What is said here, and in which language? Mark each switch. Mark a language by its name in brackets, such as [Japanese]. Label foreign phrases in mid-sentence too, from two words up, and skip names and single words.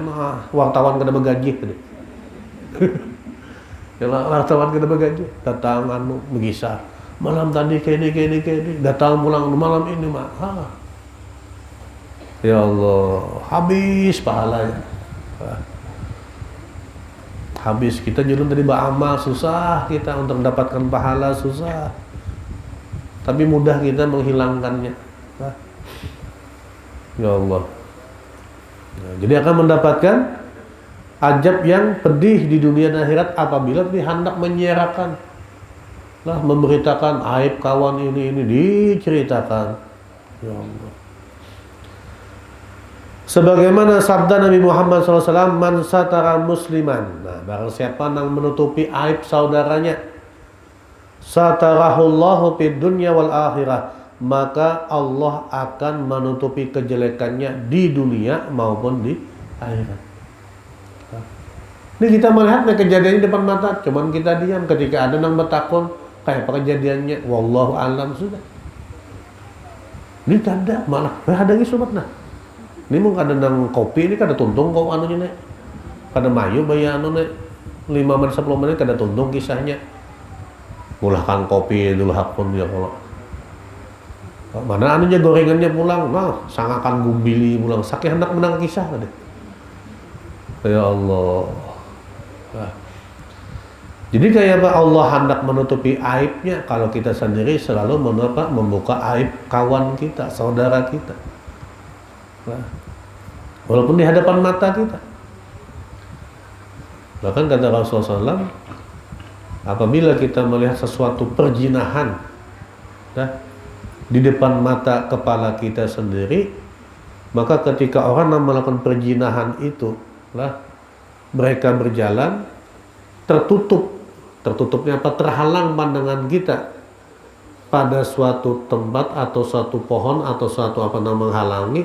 [Banjar] Nah, wartawan kada begaji tadi. Ya wartawan kada begaji. [Indonesian] Datang mengisah. Malam tadi kayak ini. Datang pulang malam ini mah. Ya Allah, habis pahalanya. Habis kita julun tadi beramal susah kita untuk mendapatkan pahala susah. Tapi mudah kita menghilangkannya. Ya Allah. Nah, jadi akan mendapatkan ajab yang pedih di dunia dan akhirat apabila hendak menyiarkan, memberitakan aib kawan ini diceritakan. Ya Allah. Sebagaimana sabda Nabi Muhammad SAW, [Arabic] "من ستر مسلما." [Indonesian] Nah, barang siapa yang menutupi aib saudaranya, [Arabic] ستره الله في الدنيا والآخرة, [Indonesian] maka Allah akan menutupi kejelekannya di dunia maupun di akhirat. Ini kita melihat kejadiannya di depan mata, cuman kita diam. Ketika ada yang bertakon kayak apa kejadiannya, [Arabic] والله أعلم sudah. [Banjar] Ini kada malah ada lagi sobat nah. Ini mungkin ada nang kopi ini kada tuntung kau anunya nek. Kada mayu bayi anu nek 5 menit 10 menit kada tuntung kisahnya. Mulahkan kopi dulu hakun ya kalau. Mana anunya gorengannya pulang, nah sangakan gumbili pulang. Sakit hendak menang kisah tadi. Ya Allah. Nah. [Indonesian] Jadi kayak apa Allah hendak menutupi aibnya kalau kita sendiri selalu membuka aib kawan kita, saudara kita. Nah. Walaupun di hadapan mata kita. Bahkan kata Rasulullah SAW, apabila kita melihat sesuatu perjinahan di depan mata kepala kita sendiri, Maka ketika orang yang melakukan perzinahan itu lah, mereka berjalan tertutupnya apa, terhalang pandangan kita pada suatu tempat atau suatu pohon atau suatu apa namanya menghalangi.